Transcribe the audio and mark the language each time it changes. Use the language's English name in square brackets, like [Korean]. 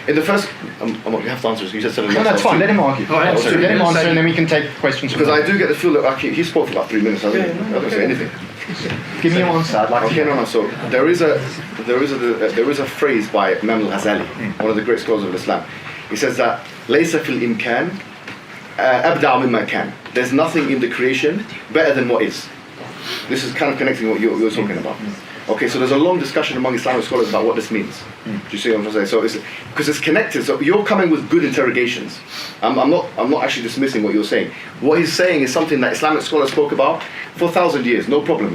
[English] In the first, you have to answer this. You just said No, that's fine. Let him argue. ahead. So let him answer, and then we can take questions. Because I do get the feel that he spoke for about 3 minutes. I don't say anything. Give me your answer. I'd like to Okay, hear. no. So there is a phrase by Imam al-Ghazali, one of the great scholars of Islam. He says that [Arabic] ليس في الإمكان أبدع مما كان. [English] There's nothing in the creation better than what is. This is kind of connecting what you're talking about. Okay, so there's a long discussion among Islamic scholars about what this means. Do you see what I'm trying to say? So it's because it's connected. So you're coming with good interrogations. I'm not actually dismissing what you're saying. What he's saying is something that Islamic scholars spoke about for 1,000 years. No problem.